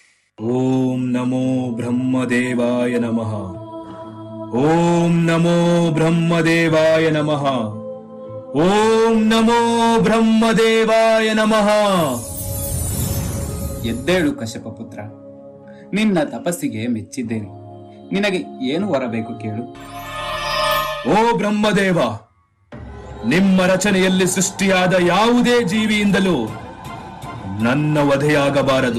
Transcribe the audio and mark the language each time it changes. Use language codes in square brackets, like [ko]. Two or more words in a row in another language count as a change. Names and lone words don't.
[sa] ಓಂ ನಮೋ ಬ್ರಹ್ಮದೇವಾಯ ನಮಃ. ಓಂ ನಮೋ ಬ್ರಹ್ಮದೇವಾಯ ನಮಃ. ಓಂ ನಮೋ ಬ್ರಹ್ಮದೇವಾಯ ನಮಃ. [kn] ಎದ್ದೇಳು ಕಶ್ಯಪ ಪುತ್ರ, ನಿನ್ನ ತಪಸ್ಸಿಗೆ ಮೆಚ್ಚಿದ್ದೇನೆ. ನಿನಗೆ ಏನು ವರ ಬೇಕು ಕೇಳು. ಓ ಬ್ರಹ್ಮದೇವ, ನಿಮ್ಮ ರಚನೆಯಲ್ಲಿ ಸೃಷ್ಟಿಯಾದ ಯಾವುದೇ ಜೀವಿಯಿಂದಲೂ ನನ್ನ ವಧೆಯಾಗಬಾರದು.